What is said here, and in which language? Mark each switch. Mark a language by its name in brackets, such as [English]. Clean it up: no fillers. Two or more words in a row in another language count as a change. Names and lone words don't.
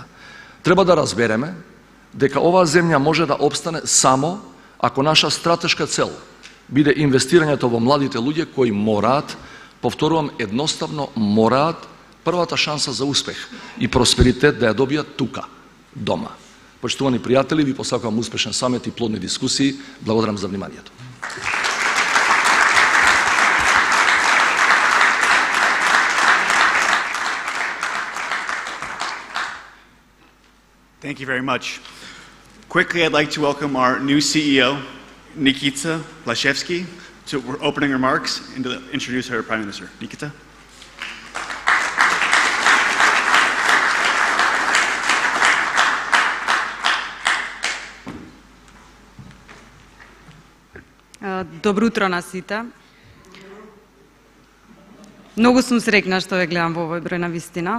[Macedonian] Треба да разбереме дека оваа земја може да обстане само ако наша стратешка цел биде инвестирањето во младите луѓе кои мораат, повторувам, едноставно мораат првата шанса за успех и просперитет да ја добијат тука, дома. Почитувани пријатели, ви посакувам успешен самит и плодни дискусии. Благодарам за вниманието. [English] Thank you very much. Quickly, I'd like to welcome our new CEO, Nikita Lashevsky, to opening remarks and to introduce our Prime Minister. Nikita? [Macedonian] Добро утро на сите. Многу сум среќна што ве гледам во овој број на вистина.